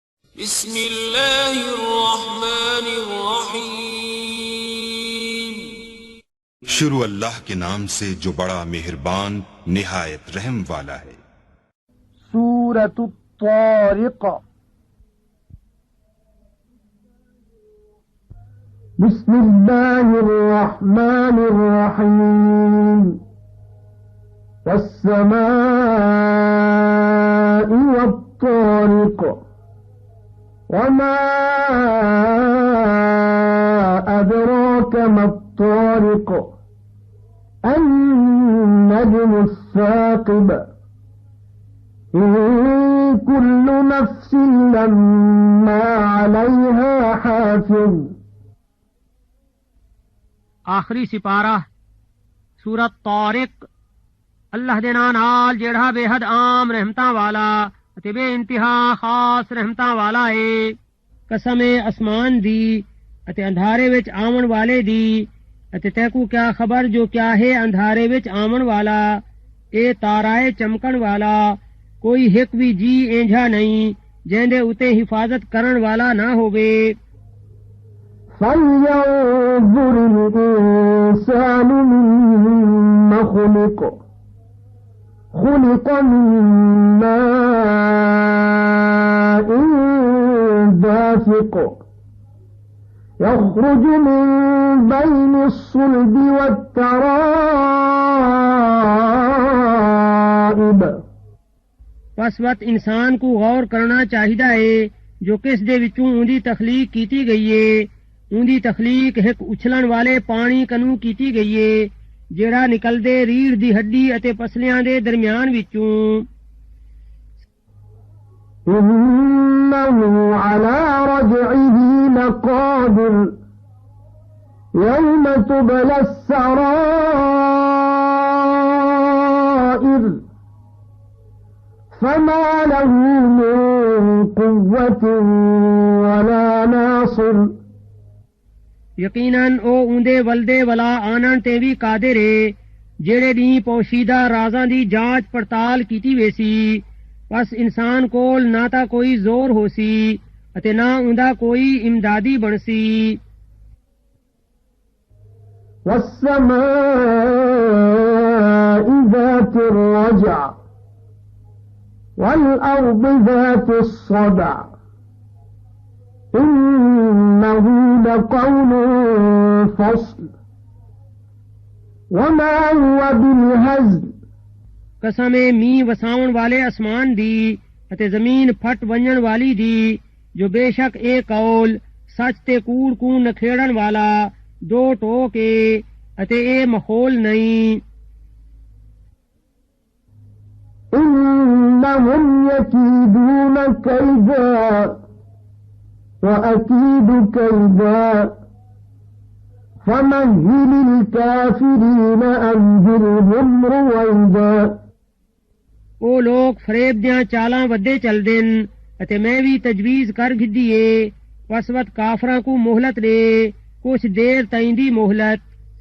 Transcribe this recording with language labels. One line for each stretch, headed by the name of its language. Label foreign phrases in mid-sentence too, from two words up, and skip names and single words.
Arabic: بسم اللہ الرحمن الرحیم۔
Urdu: شروع اللہ کے نام سے جو بڑا مہربان نہایت رحم والا ہے۔ سورۃ الطارق۔
Arabic: بسم اللہ الرحمن الرحیم۔ والسماء والطارق وما أدراك ما الطارق النجم الثاقب إن كل نفس لما عليها حافظ۔
Urdu: آخری سپارہ سورۃ طارق۔
Saraiki: اللہ دے نام نال جیڑا بے حد عام رحمتاں والا تے بے انتہا خاص رحمتاں والا ہے۔ قسم اسمان دی اتے اندھارے وچ آون والے دی، اتے تیکو کیا خبر جو کیا ہے اندھارے وچ آون والا، اے تارائے چمکن والا، کوئی ہک بھی جی اینجھا نہیں جیندے اتے حفاظت کرن والا نہ ہووے۔
Arabic: فَلْيَنظُرِ الْإِنسَانُ مِمَّ خُلِقَ خُلِقَ مِن مَّاءٍ دَافِقٍ يَخْرُجُ مِن بَيْنِ الصُّلْبِ وَالتَّرَائِبِ۔
Saraiki: پس وقت انسان کو غور کرنا چاہیدا ہے جو کس دے وچوں اندی تخلیق کیتی گئی ہے۔ اندی تخلیق ایک اچھلن والے پانی کنوں کیتی گئی ہے جیڑا نکلدے ریڑھ دی ہڈی اتے پسلیاں دے درمیان وچوں۔
Arabic: إِنَّهُ عَلَى رَجْعِهِ لَقَادِرٌ يَوْمَ تُبْلَى السَّرَائِرُ فَمَا لَهُ مِن قُوَّةٍ وَلَا نَاصِرٍ۔
Saraiki: یقیناً او اندے ولدے ولا آنن تے بھی قادر ہے جیڑے دی پوشیدہ رازاں دی جانچ پڑتال کیتی ویسی۔ پس انسان کول نہ تا کوئی زور ہو سی اتے نہ اوندا کوئی امدادی بنسی۔
Arabic: وَالسَّمَاءِ ذَاتِ الرَّجْعِ وَالْأَرْضِ ذَاتِ الصَّدْعِ إِنَّهُ لَقَوْلٌ فَصْلٌ وَمَا هُوَ بِالْهَزْلِ۔
Saraiki: قسم می وساون والے اسمان دی اتے زمین پھٹ ونجن والی دی جو بے شک اے قول سچ تے کوڑ کو نکھیڑن والا دو ٹوک اے اتے اے مخول نہیں۔
Arabic: إِنَّهُمْ يَكِيدُونَ كَيْدًا وَأَكِيدُ كَيْدًا فَمَهِّلِ الْكَافِرِينَ أَمْهِلْهُمْ رُوَيْدًا۔
Saraiki: او لوگ فریب دیاں چالاں ودے چل دین اتے میں بھی تجویز کر گھدیے۔ پس وقت کافراں کو مہلت دے کچھ دیر تائیں دی مہلت۔